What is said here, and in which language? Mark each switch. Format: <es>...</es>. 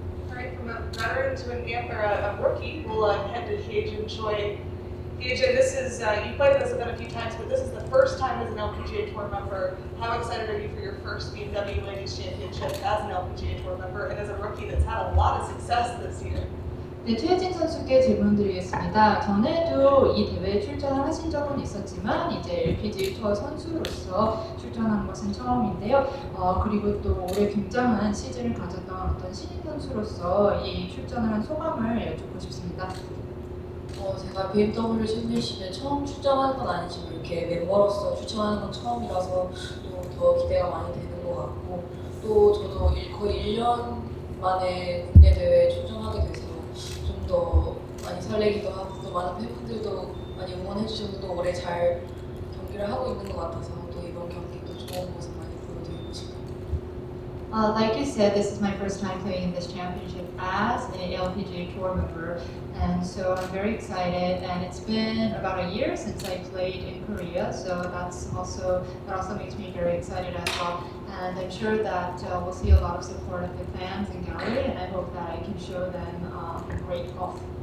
<en>All right, from a veteran to a rookie, we'll head to Haejin Choi. Haejin, this is, you played this event a few times, but this is the first time as an LPGA Tour member. How excited are you for your first BMW Ladies Championship as an LPGA Tour member and as a rookie that's had a lot of success this year?</en> <ko>네, 최혜진 선수께 질문드리겠습니다. 전에도 이 대회에 출전을 하신 적은 있었지만 이제 LPGA 투어 선수로서 출전한 것은 처음인데요. 그리고 또 올해 굉장한 시즌을 가졌던 어떤 신인 선수로서 이 출전을 한 소감을 여쭙고 싶습니다. 제가 BMW 챔피언십에 처음 출전하는 건 아니지만 이렇게 멤버로서 출전하는 건 처음이라서 또 더 기대가 많이 되는 것 같고 또 저도 거의 1년 만에 국내 대회에 출전하게 돼서 좀 더 많이 설레기도 하고 또 많은 팬분들도 많이 응원해 주셔서 또 올해 잘 경기를 하고 있는 것 같아서 또 이번 경기도 좋은 모습 많이 보여드리고 싶어요.</ko> <en>Like you said, this is my first time playing in this championship as an LPGA Tour member, and so I'm very excited. And it's been about a year since I played in Korea, so that also makes me very excited as well. And I'm sure that we'll see a lot of support of the fans and gallery, and I hope that I can show them great golf.</en>